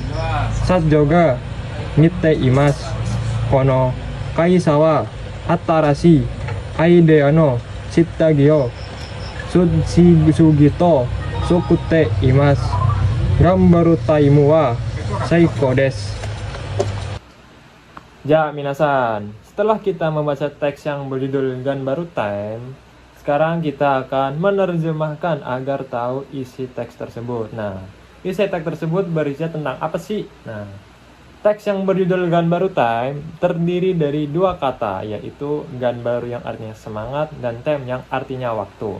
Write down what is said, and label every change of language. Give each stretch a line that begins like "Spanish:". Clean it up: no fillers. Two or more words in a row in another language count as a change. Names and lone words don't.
Japanese: 社長が見ています。この会社は新しいアイデアの下着を次々と作っています。頑張るタイムは最高です。
Indonesian: Ya, minasan, setelah kita membaca teks yang berjudul Ganbaru Time, sekarang kita akan menerjemahkan agar tahu isi teks tersebut. Nah, isi teks tersebut berisi tentang apa sih? Nah, teks yang berjudul Ganbaru Time terdiri dari dua kata, yaitu Ganbaru yang artinya semangat dan Time yang artinya waktu.